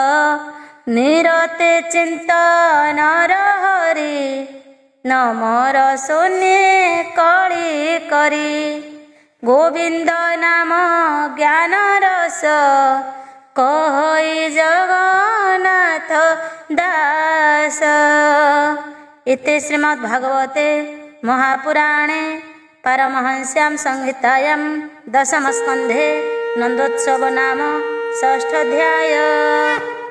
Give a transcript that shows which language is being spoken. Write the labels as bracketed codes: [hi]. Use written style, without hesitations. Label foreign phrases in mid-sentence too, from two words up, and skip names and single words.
[or] ନିରତେ ଚିନ୍ତନର ହରି ନମର ଶୂନ୍ୟେ କଳି କରି। ଗୋବିନ୍ଦ ନାମ ଜ୍ଞାନ ରସ କହଇ ଜଗନ୍ନାଥ ଦାସ। [sa] इति श्रीमद्भागवते महापुराणे पारमहंस्यां संहितायां दशमस्कन्धे नन्दोत्सव नाम षष्ठाध्याय।